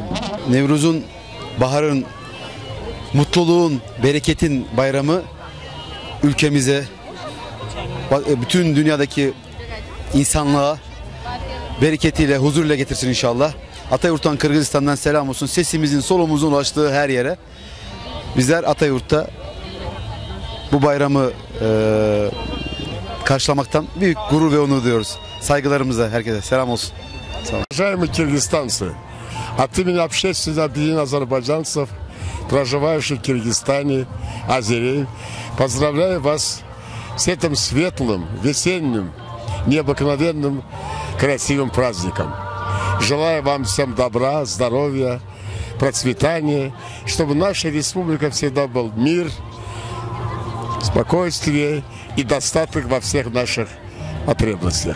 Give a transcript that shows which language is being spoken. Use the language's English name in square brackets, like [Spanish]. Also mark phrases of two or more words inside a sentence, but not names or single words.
[Turkish] Nevruz'un, baharın, mutluluğun, bereketin bayramı ülkemize, bütün dünyadaki insanlığa bereketiyle, huzurla getirsin inşallah. Atayurt'tan, Kırgızistan'dan selam olsun. Sesimizin, solumuzun ulaştığı her yere. Bizler Atayurt'ta bu bayramı karşılamaktan büyük gurur ve onur duyuyoruz. Saygılarımıza herkese selam olsun. [Russian] Уважаемые киргизстанцы, от имени общественного объединения азербайджанцев, проживающих в Киргизстане, азерей, поздравляю вас с этим светлым, весенним, необыкновенным, красивым праздником. Желаю вам всем добра, здоровья, процветания, чтобы наша республика всегда был мир, спокойствие и достаток во всех наших потребностях.